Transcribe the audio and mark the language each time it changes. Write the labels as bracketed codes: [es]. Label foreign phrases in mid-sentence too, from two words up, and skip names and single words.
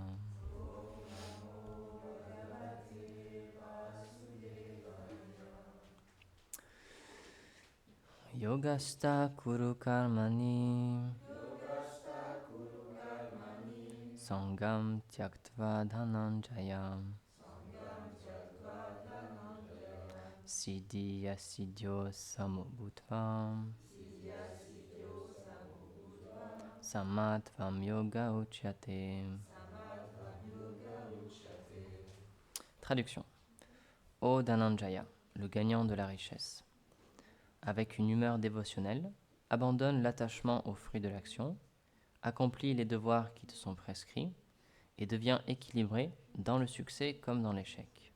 [sa] योगस्थः कुरु कर्माणि सङ्गं त्यक्त्वा धनञ्जय सिद्ध्य सिद्ध्यो समभूत्वं समत्वं योग उच्यते. [fr] Traduction. Ô Dhananjaya, le gagnant de la richesse, avec une humeur dévotionnelle, abandonne l'attachement aux fruits de l'action, accomplis les devoirs qui te sont prescrits et deviens équilibré dans le succès comme dans l'échec.